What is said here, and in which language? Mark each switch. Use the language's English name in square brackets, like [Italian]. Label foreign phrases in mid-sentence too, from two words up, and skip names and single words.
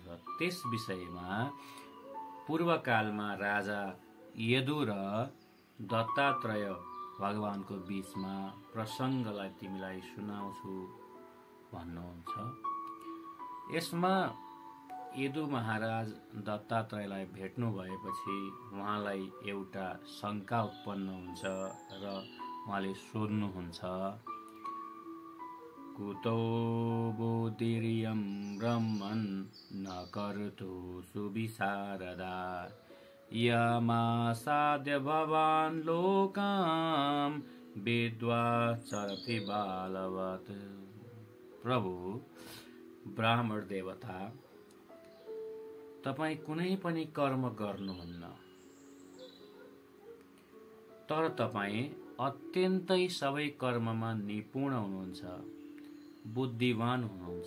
[Nepali] त्यस विषयमा पूर्वकालमा राजा यदु र दत्तात्रेय भगवानको बीचमा प्रसङ्गलाई तिमीलाई सुनाउँछु भन्नुहुन्छ। यसमा यदु महाराज दत्तात्रेयलाई भेट्नु भएपछि उहाँलाई एउटा शङ्का उत्पन्न हुन्छ र उहाँले सोध्नुहुन्छ, [Sanskrit] कुतो बुद्धिरियं ब्रह्मन् न कर्तु सुविशारदा यमासाद्य भवान् लोकां विद्वा चरति बालवत्। [Nepali] प्रभु ब्राह्मण देवता, तपाईं कुनै पनि कर्म गर्नुहुन्न, तर तपाईं अत्यन्तै सबै कर्ममा निपुण हुनुहुन्छ, बुद्धिवान हुनुहुन्छ।